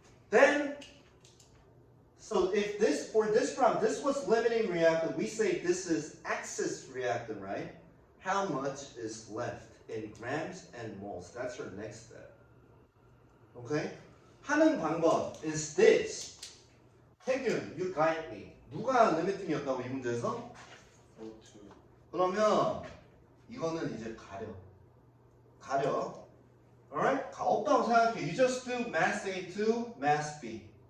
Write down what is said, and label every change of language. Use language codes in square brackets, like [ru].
[en] Then, so if for this problem, this was limiting reactant, we say this is excess reactant, right? How much is left in grams and moles? That's your next step. Okay? [ko] 하는 방법 [en] is this. 태균, you guide me. [ko] 누가 리미팅이었다고 이 문제에서? [en] O2. [ko] 그러면 이거는 이제 가려. [en] Alright? [ko] 없다고 생각해. [en] You just do mass A to mass B.